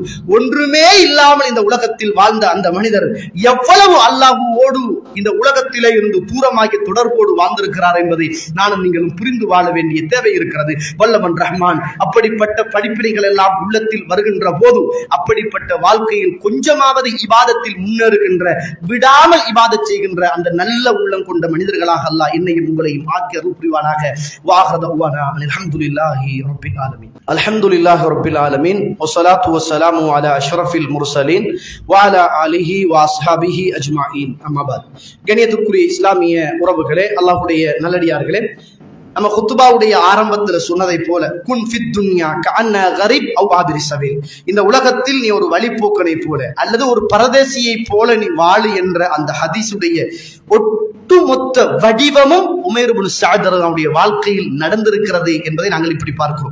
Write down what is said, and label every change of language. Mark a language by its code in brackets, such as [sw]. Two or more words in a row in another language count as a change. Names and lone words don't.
[ta] ஒன்றுமே இல்லாமல் இந்த உலகத்தில் வாழ்ந்த அந்த மனிதர் எவ்வளவு அல்லாஹ்வோடு இந்த உலகத்திலே இருந்து தூரமாகி தொடர்போடு வாழ்ந்திருக்கிறார் என்பதை நானும் நீங்களும் புரிந்து வாழ வேண்டிய தேவை இருக்கிறது. வல்லவன் ரஹ்மான் அப்படிப்பட்ட படிப்பினைகள் எல்லாம் உள்ளத்தில் வருகின்ற போது, அப்படிப்பட்ட வாழ்க்கையில் கொஞ்சமாவது இபாதத்தில் முன்னேறுகின்ற, விடாமல் இபாதத் செய்கின்ற அந்த நல்ல உள்ளம் கொண்ட மனிதர்களாக அல்லாஹ் என்னையும் உங்களையும் ஆக்கி அருள் புரிவானாக. [ar] وآخر دعوانا الحمد لله رب العالمين. الحمد لله رب العالمين والصلاة والسلام على أشرف المرسلين وعلى آله وأصحابه أجمعين. أما بعد, [ta] கண்ணியத்துக்குரிய இஸ்லாமிய உறவுகளே, அல்லாஹ்வுடைய நல்லடியார்களே, நம்ம குத்துபாவுடைய ஆரம்பத்துல சொன்னதை போல, [ar] كن في الدنيا كأنك غريب أو عابر سبيل, [ta] இந்த உலகத்தில் நீ ஒரு வழிபோக்கனை போல அல்லது ஒரு பரதேசியை போல நீ வாழு என்ற அந்த ஹதீஸுடைய ஒட்டுமொத்த வடிவமும் உமைர் இப்னு சஅத் அவருடைய வாழ்க்கையில் நடந்திருக்கிறது என்பதை நாங்கள் இப்படி பார்க்கிறோம்.